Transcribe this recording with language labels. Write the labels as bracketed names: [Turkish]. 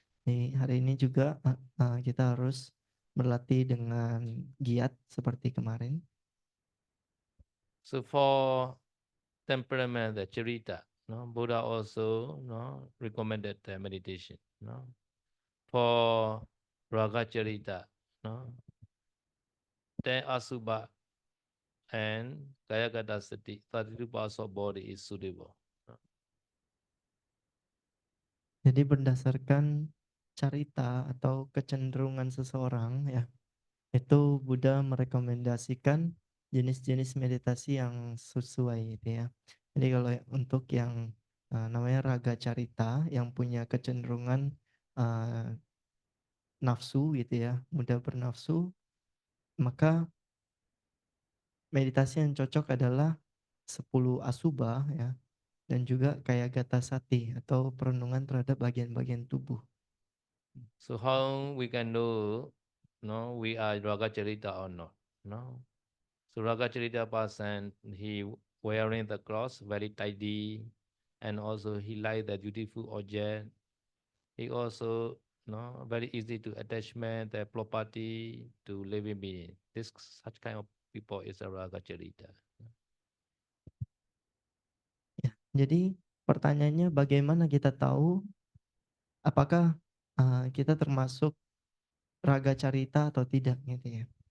[Indonesian] Hari ini juga kita harus berlatih dengan giat seperti kemarin. [English] So for temperament, the charita, no? Buddha also recommended meditation. No? For raga charita, no? Then asubha and kaya gata sati, 32 parts of body is suitable. No? [Indonesian] Jadi berdasarkan carita atau kecenderungan seseorang ya, itu Buddha merekomendasikan jenis-jenis meditasi yang sesuai gitu ya. Jadi kalau untuk yang namanya raga carita yang punya kecenderungan nafsu gitu ya, mudah bernafsu, maka meditasi yang cocok adalah 10 asubha ya, dan juga kayak gata sati atau perenungan terhadap bagian-bagian tubuh. [English] So how we can know, no, we are raga charita or not? No. So raga charita person, he wearing the clothes very tidy, and also he like the beautiful object. He also very easy to attachment the property to living being. This such kind of people is a raga charita. [Indonesian] Ya, jadi pertanyaannya bagaimana kita tahu apakah kita termasuk raga carita atau tidak gitu ya.